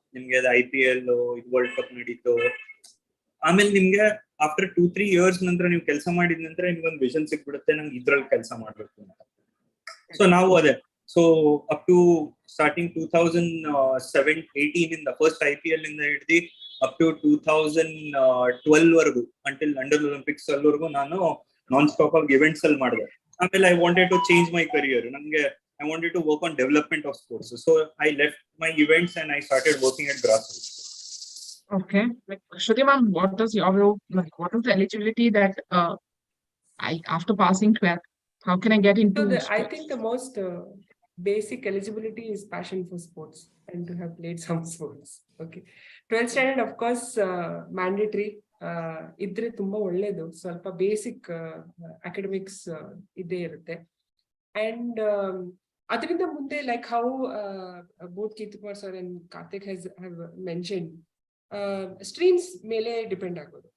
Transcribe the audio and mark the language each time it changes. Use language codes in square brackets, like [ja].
[kn] ನಿಮ್ಗೆ ಅದು IPL, world cup ನಡೀತು. ಆಮೇಲೆ ನಿಮ್ಗೆ [en] after 2-3 years [kn] ನಂತರ ನೀವು ಕೆಲಸ ಮಾಡಿದ ನಂತರ ನಿಮ್ಗೆ ಒಂದು ವಿಷನ್ ಸಿಕ್ಬಿಡುತ್ತೆ, ನಂಗೆ ಇದ್ರಲ್ಲಿ ಕೆಲಸ ಮಾಡ್ಬೇಕು ಅಂತ. ಸೊ ನಾವು ಅದೇ ಸೊ ಅಪ್ ಟು ಸ್ಟಾರ್ಟಿಂಗ್ 2018 ಇಂದ ಫಸ್ಟ್ IPL ಇಂದ ಹಿಡಿದು ಅಪ್ ಟು 2012 ವರೆಗೂ [en] until under Olympics [kn] ಅಲ್ಲಿವರೆಗೂ ನಾನು ನಾನ್ ಸ್ಟಾಪ್ ಆಗಿ ಇವೆಂಟ್ಸ್ ಅಲ್ಲಿ ಮಾಡಿದೆ. [en] ಆಮೇಲೆ I wanted to change my career. ನನಗೆ I wanted to work on development of sports. So I left my events and I started working at grassroots. Okay, like Shruti ma'am, what is your view? Like, what is the eligibility that after passing 12th, how can I get into? So I think the most basic eligibility is passion for sports and to have played some sports. Okay, 12th standard of course mandatory. [kn] ಇದ್ರೆ ತುಂಬಾ ಒಳ್ಳೇದು. ಸ್ವಲ್ಪ basic academics ಇದ್ದೇ ಇರುತ್ತೆ. [en] and [kn] ಅದರಿಂದ ಮುಂದೆ [en] like how both Keerthikumar sir and Karthik have mentioned, [kn] streams ಮೇಲೆ depend ಆಗೋದು.